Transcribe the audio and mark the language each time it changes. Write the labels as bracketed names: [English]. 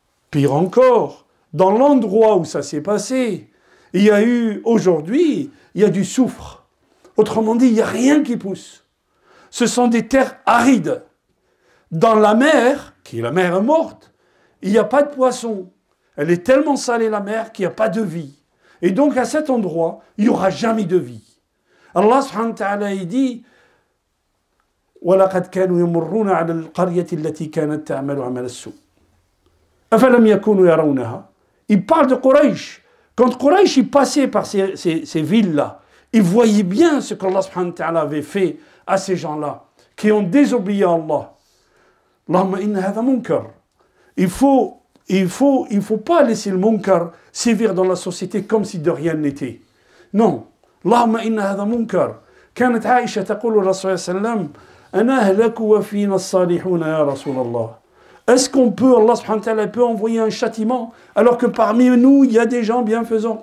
[French] Pire encore, dans l'endroit où ça s'est passé, il y a eu, aujourd'hui, il y a du soufre. Autrement dit, il n'y a rien qui pousse. Ce sont des terres arides. Dans la mer, qui est la mer morte, il n'y a pas de poisson. Elle est tellement salée la mer qu'il n'y a pas de vie. Et donc à cet endroit, il n'y aura jamais de vie. Allah subhanahu wa ta'ala, il dit [Arabic] وَلَقَدْ كَانُوا يَمُرُّونَ عَلَى الْقَرْيَةِ الَّتِي كَانَتْ تَعْمَلُ عَمَلَ السُّوءِ أَفَلَمْ يَكُونُوا يَرَوْنَهَا. [French] Il parle de Quraysh. Quand Quraysh il passait par ces villes-là, il voyait bien ce qu'Allah subhanahu wa ta'ala avait fait à ces gens-là, qui ont désobéi à Allah. [Arabic] Allahumma inna hadha munkar. [French] Il faut pas laisser le munkar sévir dans la société comme si de rien n'était. Non. [Arabic] Allahumma inna hadha munkar. كانت عائشة تقول للرسول صلى الله عليه وسلم أنا أهلك وفينا الصالحون يا رسول الله. [French] Est-ce qu'on peut, Allah subhanahu wa ta'ala peut envoyer un châtiment alors que parmi nous il y a des gens bienfaisants?